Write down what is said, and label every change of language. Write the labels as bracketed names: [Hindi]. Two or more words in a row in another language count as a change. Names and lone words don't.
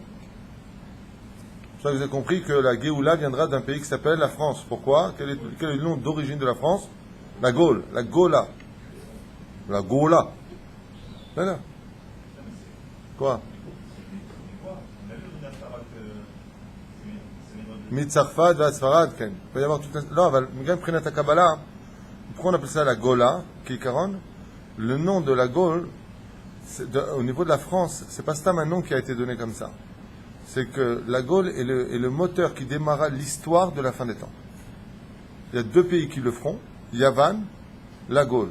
[French] Vous avez compris que la Géoula viendra d'un pays qui s'appelle la France. Pourquoi? Quel est le nom d'origine de la France? La Gaule, la Gola. La Gola. C'est ça? Quoi? [Hebrew] מצרפת ועד ספרד, כן. [French] il peut y avoir tout un... [Hebrew] לא, אבל גם מבחינת הקבלה, [French] pourquoi on appelle ça la Gola, כעיקרון? Le nom de la Gaule, au niveau de la France, c'est pas seulement un nom qui a été donné comme ça. C'est que la Gaule est le moteur qui démarra l'histoire de la fin des temps. Il y a deux pays qui le feront, Yavan, la Gaule.